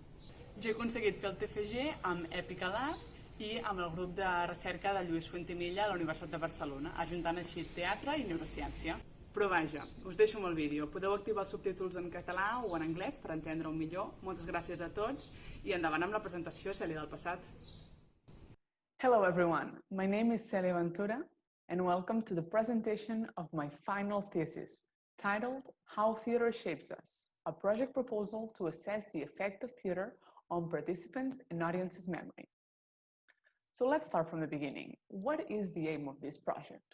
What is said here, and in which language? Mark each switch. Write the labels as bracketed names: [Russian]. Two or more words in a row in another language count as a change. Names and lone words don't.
[Catalan] Jo he aconseguit fer el TFG amb Èpica Lab i amb el grup de recerca de Lluís Fuentimilla a la Universitat de Barcelona, ajuntant així teatre i neurociència. Però vaja, us deixo amb el vídeo. Podeu activar els subtítols en català o en anglès per entendre-ho millor. Moltes gràcies a tots i endavant amb la presentació Cèlia del passat. [English] Hello everyone, my name is Cèlia Ventura and welcome to the presentation of my final thesis, titled How Theatre Shapes Us, a project proposal to assess the effect of theatre on participants' and audiences' memory. So let's start from the beginning. What is the aim of this project?